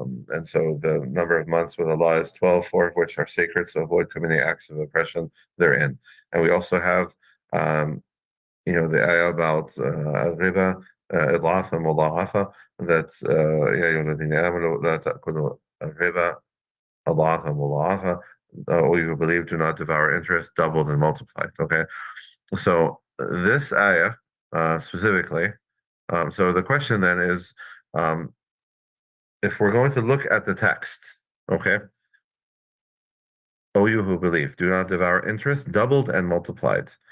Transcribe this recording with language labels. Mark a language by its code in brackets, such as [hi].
[en] And so the number of months with Allah is 12, four of which are sacred, so avoid committing acts of oppression therein. And we also have the ayah about riba, [ar] إضعافا مضاعفة, that's يا أيها الذين آمنوا لا تأكلوا الربا أضعافا مضاعفة. [en] All you who believe, do not devour interest, doubled and multiplied. Okay, so this ayah specifically. So the question then is, if we're going to look at the text, okay, O you who believe, do not devour interest, doubled and multiplied.